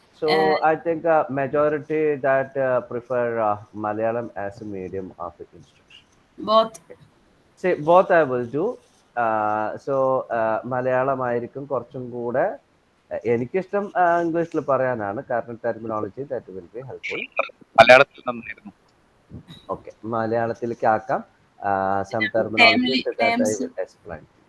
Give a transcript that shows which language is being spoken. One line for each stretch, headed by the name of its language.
English: So I think majority that prefer Malayalam as a medium of instruction. Both. See, both I will do.
Malayalam: So മലയാളമായിരിക്കും കുറച്ചും കൂടെ എനിക്കിഷ്ടം ഇംഗ്ലീഷിൽ പറയാനാണ് കാരണം
English: Terminology that will be helpful.
Malayalam: മലയാളത്തിൽ നന്നായിരുന്നു. ഓക്കെ, മലയാളത്തിലേക്ക് ആക്കാം.
English: Some terminologies that I will explain.